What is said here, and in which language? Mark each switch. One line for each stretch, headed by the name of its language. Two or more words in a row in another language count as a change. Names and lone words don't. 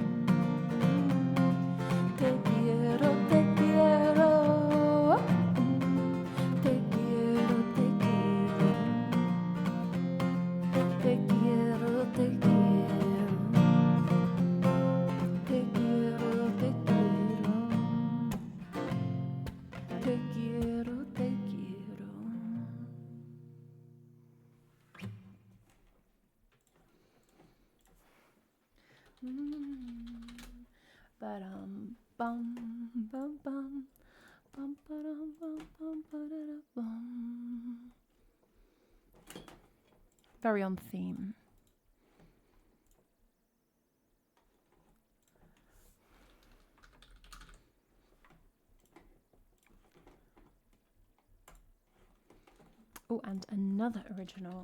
Spanish: te quiero, te quiero, te quiero, te quiero, te quiero, te quiero, te quiero, te quiero, te quiero. Ba-dum, bum, bum, bum, bum, ba-dum, bum, bum, ba-da-da, bum.
English: Very on theme. Oh, and another original.